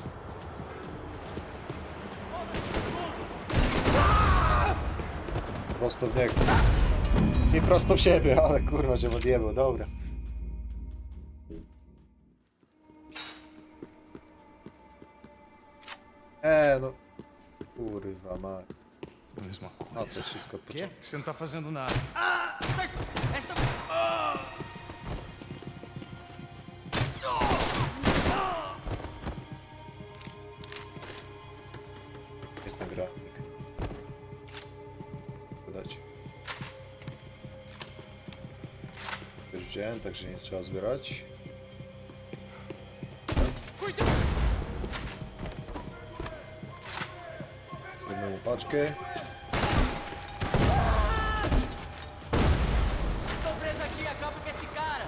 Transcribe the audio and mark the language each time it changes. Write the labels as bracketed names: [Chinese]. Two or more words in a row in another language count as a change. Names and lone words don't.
[Polish] Prosto w niego. Nie prosto w siebie, ale kurwa się odjebał, dobra. No. Kurwa ma. [Portuguese] Mesma A coisa. [Polish] to wszystko od początku. [Portuguese] Você não tá fazendo nada. [Polish] Jest ten grafik. Wydać. Już wziąłem, także nie trzeba zbierać. Jedną paczkę. [Portuguese] Tô preso aqui, acaba com esse cara!